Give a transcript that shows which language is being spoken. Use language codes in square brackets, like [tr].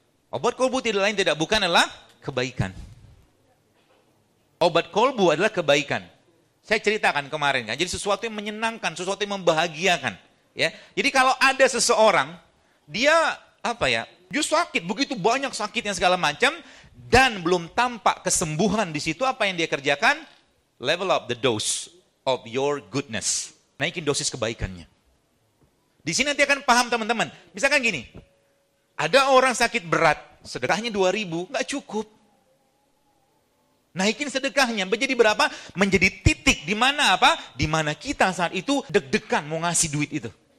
[id] Obat kolbu tidak lain tidak bukan adalah kebaikan. Obat kolbu adalah kebaikan. Saya ceritakan kemarin kan. Jadi sesuatu yang menyenangkan, sesuatu yang membahagiakan, ya. Jadi kalau ada seseorang dia apa ya? Justru sakit, begitu banyak sakitnya segala macam dan belum tampak kesembuhan di situ, apa yang dia kerjakan? [en] Level up the dose of your goodness. [id] Naikin dosis kebaikannya. Di sini nanti akan paham teman-teman. Misalkan gini, ada orang sakit berat, sedekahnya 2.000, gak cukup. Naikin sedekahnya, menjadi berapa? Menjadi titik di mana apa? Di mana kita saat itu deg-degan mau ngasih duit itu.